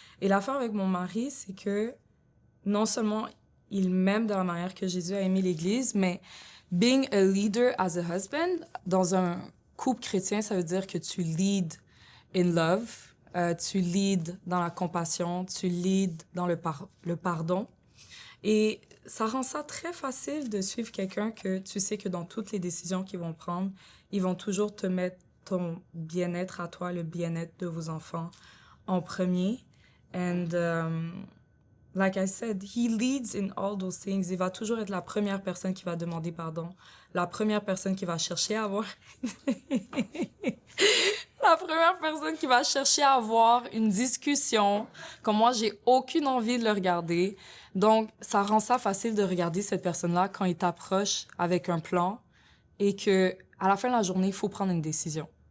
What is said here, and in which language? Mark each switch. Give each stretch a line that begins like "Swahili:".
French: Et l'affaire avec mon mari, c'est que non seulement il m'aime de la manière que Jésus a aimé l'Église, mais
English: being a leader as a husband,
French: dans un couple chrétien, ça veut dire que tu
English: lead in love,
French: tu lead dans la compassion, tu lead dans le pardon. Et ça rend ça très facile de suivre quelqu'un que tu sais que dans toutes les décisions qu'ils vont prendre, ils vont toujours te mettre ton bien-être à toi, le bien-être de vos enfants en premier.
English: And like I said, he leads in all those things.
French: Il va toujours être la première personne qui va demander pardon, la première personne qui va chercher à avoir... La première personne qui va chercher à avoir une discussion, comme moi, j'ai aucune envie de le regarder. Donc, ça rend ça facile de regarder cette personne-là quand il t'approche avec un plan et que à la fin de la journée, il faut prendre une décision.